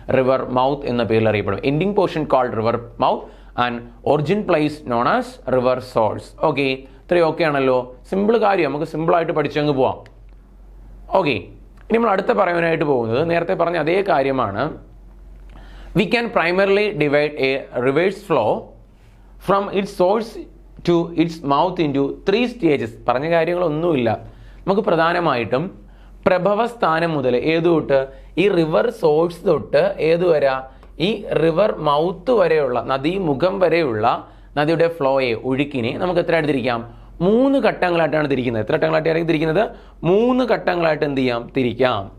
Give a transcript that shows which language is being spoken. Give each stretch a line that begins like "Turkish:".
Malayalam: River mouth എന്ന പേരിൽ അറിയപ്പെടും.
English: Ending portion called river mouth and origin place known as river source.
Malayalam: Okay, ഇത്രയും okay ആണല്ലോ. Simple കാര്യം, നമുക്ക് സിമ്പിൾ ആയിട്ട് പഠിച്ചങ്ങ് പോവാം. ഓക്കെ, ഇനി നമ്മൾ അടുത്ത പറയാനായിട്ട് പോകുന്നത് നേരത്തെ പറഞ്ഞ അതേ കാര്യമാണ്.
English: We can primarily divide a reverse flow from its source to its mouth into 3 stages.
Malayalam: പറഞ്ഞ കാര്യങ്ങളൊന്നുമില്ല. നമുക്ക് പ്രധാനമായിട്ടും പ്രഭവസ്ഥാനം മുതൽ ഏത് തൊട്ട്? ഈ റിവർ സോഴ്സ് തൊട്ട് ഏത് വരെ? ഈ റിവർ മൗത്ത് വരെയുള്ള, നദീമുഖം വരെയുള്ള നദിയുടെ ഫ്ലോയെ, ഒഴുക്കിനെ നമുക്ക് എത്ര ആയിട്ട് തിരിക്കാം? 3 ഘട്ടങ്ങളായിട്ടാണ് തിരിക്കുന്നത്. എത്ര ഘട്ടങ്ങളായിട്ടാണ് തിരിക്കുന്നത്? 3 ഘട്ടങ്ങളായിട്ട് എന്ത് ചെയ്യാം? തിരിക്കാം.